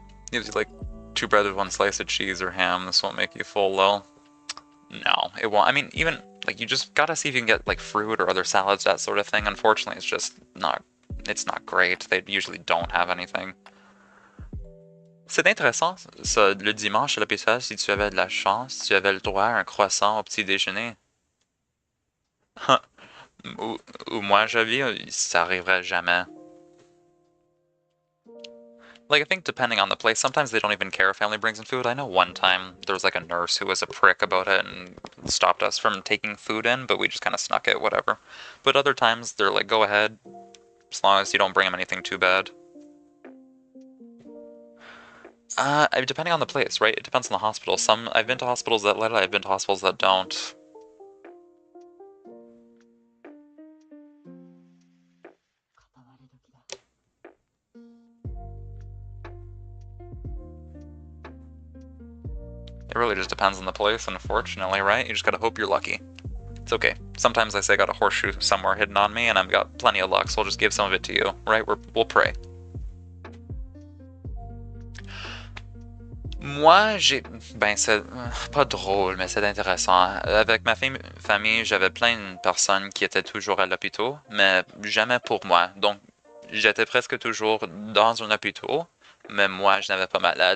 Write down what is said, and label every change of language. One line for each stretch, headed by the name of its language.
English: Gives you like 2 bread with 1 slice of cheese or ham. This won't make you full, though. No, it won't. I mean, even, like, you just gotta see if you can get, like, fruit or other salads, that sort of thing. Unfortunately, it's just not, it's not great. They usually don't have anything.
French: C'est intéressant, ça, le dimanche à l'hôpital, si tu avais de la chance, tu avais le droit à un croissant au petit déjeuner. Où moi j'habite, ça arriverait jamais.
English: Like, I think depending on the place, sometimes they don't even care if family brings in food. I know one time there was like a nurse who was a prick about it and stopped us from taking food in, but we just kind of snuck it, whatever. But other times they're like, go ahead, as long as you don't bring them anything too bad. Depending on the place, right? It depends on the hospital. I've been to hospitals that let it, I've been to hospitals that don't. It really just depends on the place, unfortunately, right? You just gotta hope you're lucky. It's okay. Sometimes I say I got a horseshoe somewhere hidden on me, and I've got plenty of luck, so I'll just give some of it to you, right? We'll pray.
French: Moi, ben, c'est pas drôle, mais c'est intéressant. Avec ma famille, j'avais plein de personnes qui étaient toujours à l'hôpital, mais jamais pour moi. Donc, j'étais presque toujours dans un hôpital, mais moi, je n'avais pas malade.